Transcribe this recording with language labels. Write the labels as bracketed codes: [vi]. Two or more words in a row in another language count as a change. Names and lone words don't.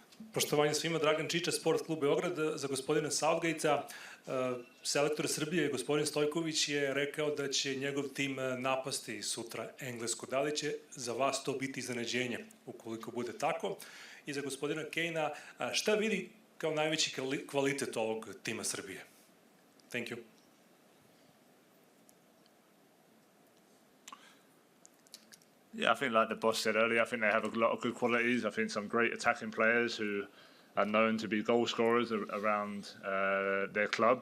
[sr] Poštovanje svima, Dragan Čiča, Sport klub Beograd. Za gospodina Southgate-a, selektor Srbije, gospodin Stojković, je rekao da će njegov tim napasti sutra Englesku. Da li će za vas to biti iznenađenje, ukoliko bude tako? I za gospodina KANE-a, šta vidi kao najveći kvalitet ovog tima Srbije? [en] Thank you. Yeah, I think like the boss said earlier, I think they have a lot of good qualities. I think some great attacking players who are known to be goal scorers around their clubs.